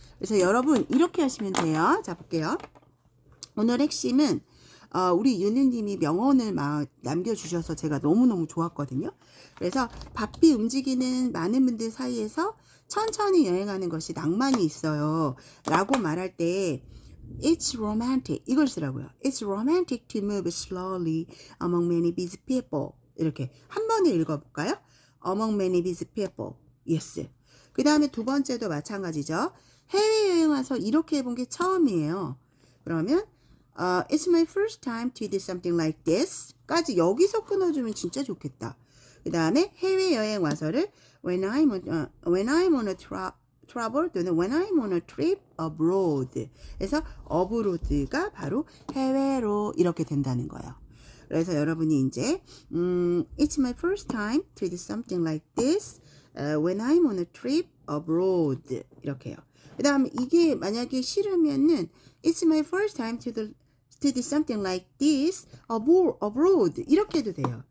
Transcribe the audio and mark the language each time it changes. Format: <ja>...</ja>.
<ko>그래서 여러분 이렇게 하시면 돼요. 자, 볼게요. 오늘 핵심은 우리 윤희님이 명언을 남겨주셔서 제가 너무너무 좋았거든요. 그래서 바삐 움직이는 많은 분들 사이에서 천천히 여행하는 것이 낭만이 있어요 라고 말할 때</ko> <en>It's romantic</en> <ko>이걸 쓰라고요.</ko> <en>It's romantic to move slowly among many busy people.</en> <ko>이렇게 한 번에 읽어볼까요?</ko> <en>Among many busy people. Yes.</en> <ko>그 다음에 두 번째도 마찬가지죠. 해외여행 와서 이렇게 해본 게 처음이에요. 그러면</ko> <en>It's my first time to do something like this</en> <ko>까지 여기서 끊어주면 진짜 좋겠다. 그 다음에 해외여행 와서를</ko> <en>when I'm on a travel</en> <ko>또는</ko> <en>when I'm on a trip abroad</en> <ko>그래서 abroad가 바로 해외로 이렇게 된다는 거예요. 그래서 여러분이 이제</ko> <en>It's my first time to do something like this when I'm on a trip abroad</en> <ko>이렇게 해요. 그 다음에 이게 만약에 싫으면은</ko> <en>It's my first time to do something like this abroad</en> <ko>이렇게 해도 돼요.</ko>